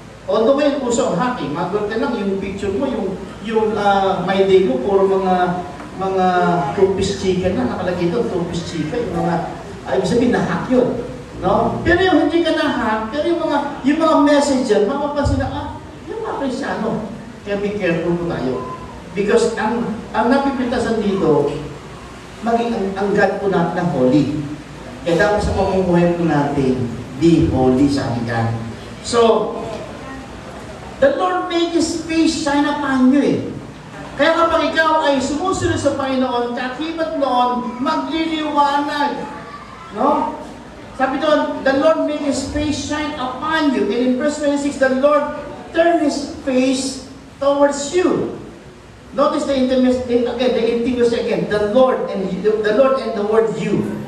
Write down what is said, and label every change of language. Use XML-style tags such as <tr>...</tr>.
<tl>Although ngayon, uso ang hacking, mag-work ka lang yung picture mo, yung my day mo, puro mga two-piece chicken na nakalagay doon, two-piece chicken, yung mga, ibig sabihin, na-hack yun. No? Pero yung hindi ka na-hack, pero yung mga message dyan, mapapansin na, yung mga Kristyano, kaya be careful po tayo. Because ang napipintasan dito, maging ang God po natin ng holy. Kaya dapat sa pamumuhay po natin, be holy sa ating God.</tl> <en>So, the Lord made His face shine upon you eh.</en> <tl>Kaya kapag ikaw ay sumusunod sa Panginoon, kakibat noon, magliliwanag. No? Sabi doon,</tl> <en>the Lord made His face shine upon you. And in verse 26, the Lord turned His face towards you. Notice the intimacy again, the Lord and the word you.</en>